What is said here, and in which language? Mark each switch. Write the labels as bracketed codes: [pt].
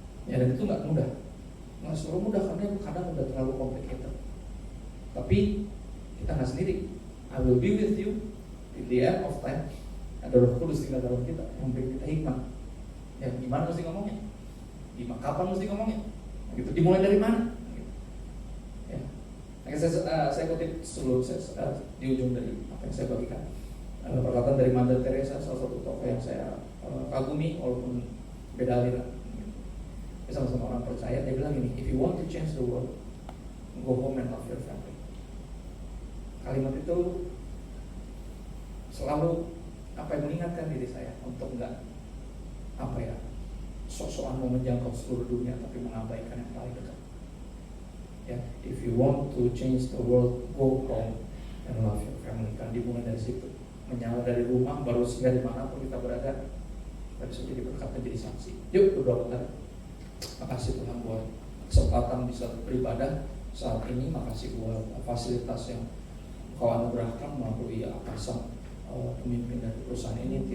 [id] Ya, dan itu nggak mudah, nggak selalu mudah karena kadang udah terlalu complicated. Tapi kita nggak sendiri. [en] I will be with you in the end of time. [id] Ada Roh Kudus tinggal dalam kita yang memberi kita hikmat. Ya, gimana mesti ngomongnya? Kapan mesti ngomongnya? Gitu. Dimulai dari mana? Gitu. Ya. Nah, saya kutip sebelum di ujung dari apa yang saya bagikan. Perkataan dari Mother Teresa, salah satu tokoh yang saya kagumi walaupun beda aliran. Dia sama-sama orang percaya. Dia bilang ini, [en] if you want to change the world, go home and love your family. [id] Kalimat itu selalu mengingatkan diri saya untuk enggak sok-sokan mau menjangkau seluruh dunia tapi mengabaikan yang paling dekat. [en] Ya, if you want to change the world, go home and love your family. [id] Kan dimulai dari situ, menyala dari rumah, baru sehingga dimanapun kita berada kita bisa jadi berkat dan jadi saksi. Yuk berdoa bentar. Makasih Tuhan buat kesempatan bisa beribadah saat ini. Makasih buat fasilitas yang Kau anugerahkan melalui atasan pemimpin dari perusahaan ini.